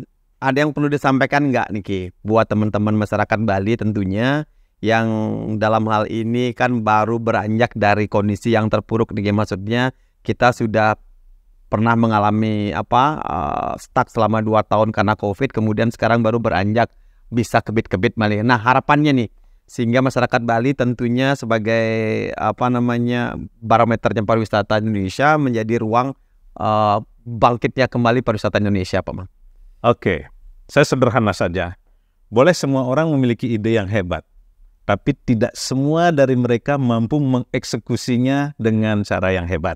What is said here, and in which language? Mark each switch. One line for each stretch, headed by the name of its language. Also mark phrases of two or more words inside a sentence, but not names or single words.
Indonesian: Ada yang perlu disampaikan nggak nih Ki, buat teman-teman masyarakat Bali tentunya yang dalam hal ini kan baru beranjak dari kondisi yang terpuruk nih, maksudnya kita sudah pernah mengalami stuck selama 2 tahun karena COVID, kemudian sekarang baru beranjak bisa kebit-kebit Bali. Nah, harapannya nih sehingga masyarakat Bali tentunya sebagai barometernya pariwisata Indonesia menjadi ruang bangkitnya kembali pariwisata Indonesia, Pak Mang. Oke, saya sederhana saja. Boleh semua orang memiliki ide yang hebat, tapi tidak semua dari mereka mampu mengeksekusinya dengan cara yang hebat.